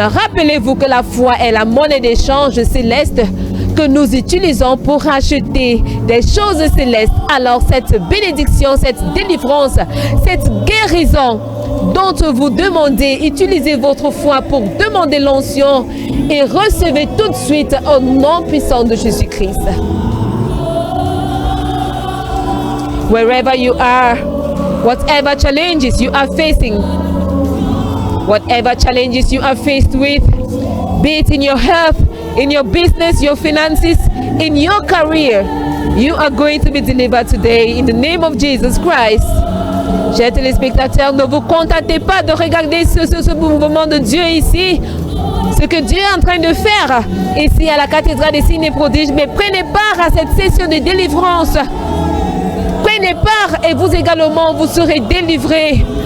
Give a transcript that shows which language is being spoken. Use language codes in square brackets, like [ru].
[fr] Rappelez-vous que la foi est la monnaie d'échange céleste que nous utilisons pour acheter des choses célestes. Alors cette bénédiction, cette délivrance, cette guérison dont vous demandez, utilisez votre foi pour demander l'onction et recevez tout de suite au nom puissant de Jésus-Christ. [en] Wherever you are, whatever challenges you are facing, whatever challenges you are faced with, be it in your health, in your business, your finances, in your career, you are going to be delivered today in the name of Jesus Christ. [fr] Chers téléspectateurs, ne vous contentez pas de regarder ce mouvement de Dieu ici, ce que Dieu est en train de faire ici à la cathédrale des signes et prodiges, mais prenez part à cette session de délivrance. Prenez part et vous également, vous serez délivrés.